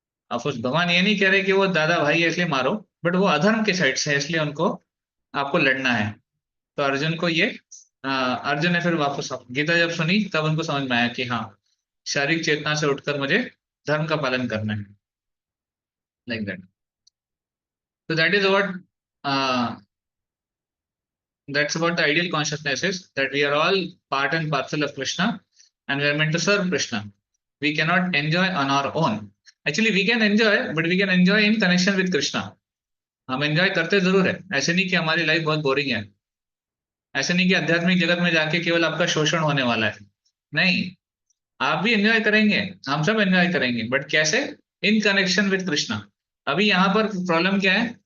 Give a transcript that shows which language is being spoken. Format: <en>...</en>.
<hi>Of course भगवान ये नहीं कह रहे कि वो दादा भाई है इसलिए मारो, बट वो अधर्म के साइड से है इसलिए उनको आपको लड़ना है। तो अर्जुन को ये अर्जुन ने फिर वापस गीता जब सुनी तब उनको समझ में आया कि हाँ, शारीरिक चेतना से उठकर मुझे धर्म का पालन करना है,</hi> <en>Like that. तो that is what that's what the ideal consciousness is, that we are all part and parcel of Krishna and we are meant to serve Krishna. We cannot enjoy on our own. Actually we can enjoy, but we can enjoy in connection with Krishna.</en> <hi>हम enjoy करते जरूर है, ऐसे नहीं कि हमारी life बहुत boring है, ऐसे नहीं कि आध्यात्मिक जगत में जाके केवल आपका शोषण होने वाला है, नहीं, आप भी एंजॉय करेंगे, हम सब एंजॉय करेंगे, बट कैसे?</hi> <en>In connection with Krishna.</en> <hi>अभी यहाँ पर प्रॉब्लम क्या है?</hi>